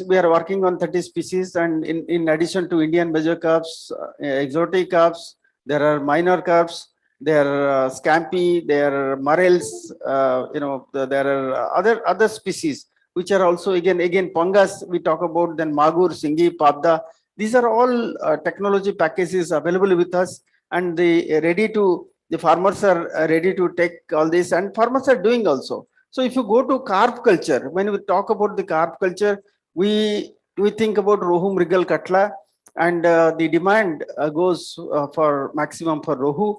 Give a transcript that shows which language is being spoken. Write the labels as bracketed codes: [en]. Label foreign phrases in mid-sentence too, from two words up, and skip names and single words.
[en] We are working on 30 species, and in addition to Indian major carbs, exotic carbs, there are minor carbs, there are scampi, there are morels, there are other species which are also again pangas we talk about, then magur, singi, pabda. These are all technology packages available with us, and the farmers are ready to take all this, and farmers are doing also. So if you go to carp culture, when we talk about the carp culture, we think about rohu, mrigal, katla, and the demand goes for maximum for rohu.